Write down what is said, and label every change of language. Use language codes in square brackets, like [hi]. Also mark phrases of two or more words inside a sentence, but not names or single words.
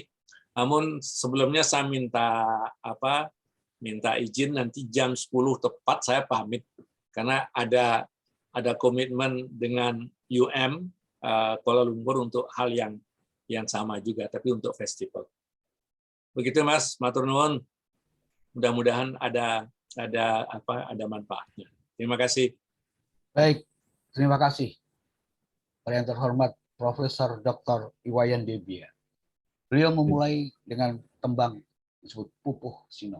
[id] Namun sebelumnya saya minta izin nanti jam 10 tepat saya pamit karena ada komitmen dengan Kuala Lumpur untuk hal yang sama juga, tapi untuk festival. Begitu Mas, [jv] matur nuwun. [id] Mudah-mudahan ada manfaatnya. Terima kasih. Baik, terima kasih. Para yang terhormat, Profesor Dr. Iwayan Debia. Beliau memulai dengan tembang disebut Pupuh Sinong.